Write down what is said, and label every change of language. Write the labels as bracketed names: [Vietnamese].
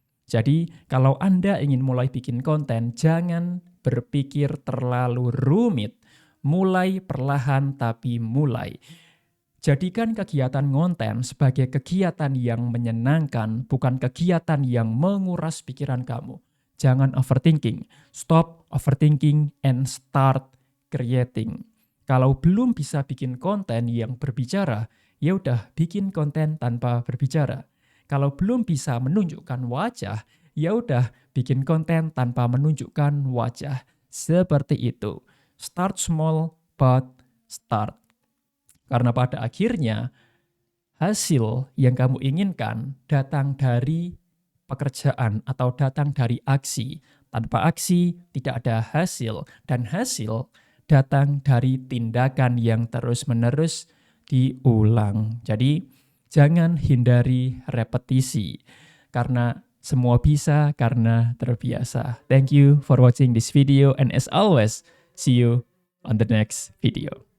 [Indonesian] Jadi kalau Anda ingin mulai bikin konten, jangan berpikir terlalu rumit. Mulai perlahan tapi mulai. Jadikan kegiatan konten sebagai kegiatan yang menyenangkan, bukan kegiatan yang menguras pikiran kamu. Jangan [English] overthinking. Stop overthinking and start creating. [Indonesian] Kalau belum bisa bikin konten yang berbicara, ya udah bikin konten tanpa berbicara. Kalau belum bisa menunjukkan wajah, ya udah bikin konten tanpa menunjukkan wajah. Seperti itu. [English] Start small but start. [Indonesian] Karena pada akhirnya hasil yang kamu inginkan datang dari pekerjaan atau datang dari aksi. Tanpa aksi tidak ada hasil, dan hasil datang dari tindakan yang terus-menerus diulang. Jadi jangan hindari repetisi karena semua bisa karena terbiasa. [English] Thank you for watching this video, and as always, see you on the next video.